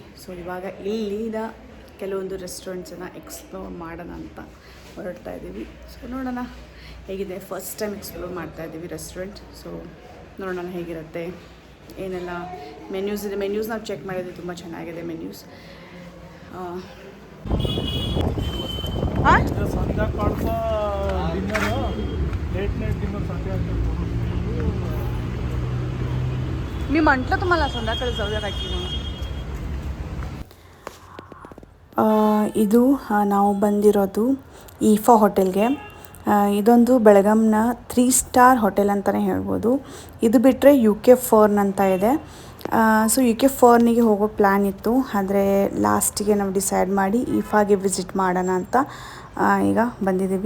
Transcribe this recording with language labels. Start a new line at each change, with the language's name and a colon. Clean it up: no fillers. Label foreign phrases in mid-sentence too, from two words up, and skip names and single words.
Kannada: ಸೊ ಇವಾಗ ಇಲ್ಲಿನ ಕೆಲವೊಂದು ರೆಸ್ಟೋರೆಂಟ್ಸನ್ನು ಎಕ್ಸ್ಪ್ಲೋರ್ ಮಾಡೋಣ ಅಂತ ಹೊರಡ್ತಾ ಇದ್ದೀವಿ. ಸೊ ನೋಡೋಣ ಹೇಗಿದೆ.
English: first time
Kannada: ಎಕ್ಸ್ಪ್ಲೋರ್ ಮಾಡ್ತಾ ಇದ್ದೀವಿ ರೆಸ್ಟೋರೆಂಟ್. ಸೊ ನೋಡೋಣ ಹೇಗಿರುತ್ತೆ, ಏನೆಲ್ಲ ಮೆನ್ಯೂಸ್ ಇದೆ. ಮೆನ್ಯೂಸ್ ನಾವು ಚೆಕ್ ಮಾಡಿದ್ವಿ, ತುಂಬ ಚೆನ್ನಾಗಿದೆ ಮೆನ್ಯೂಸ್.
Marathi: मी म्हटलं तुम्हाला संध्याकाळी जाऊया काय की म्हणून.
Kannada: ಇದು ನಾವು ಬಂದಿರೋದು ಈಫಾ ಹೋಟೆಲ್ಗೆ. ಇದೊಂದು ಬೆಳಗಾಂನ 3
English: star hotel
Kannada: ಅಂತಲೇ ಹೇಳ್ಬೋದು. ಇದು ಬಿಟ್ಟರೆ UK4 ಅಂತ ಇದೆ. ಸೊ UK4 ಹೋಗೋ ಪ್ಲ್ಯಾನ್ ಇತ್ತು, ಆದರೆ ಲಾಸ್ಟಿಗೆ ನಾವು ಡಿಸೈಡ್ ಮಾಡಿ ಈಫಾಗೆ ವಿಸಿಟ್ ಮಾಡೋಣ ಅಂತ ಈಗ ಬಂದಿದ್ದೀವಿ.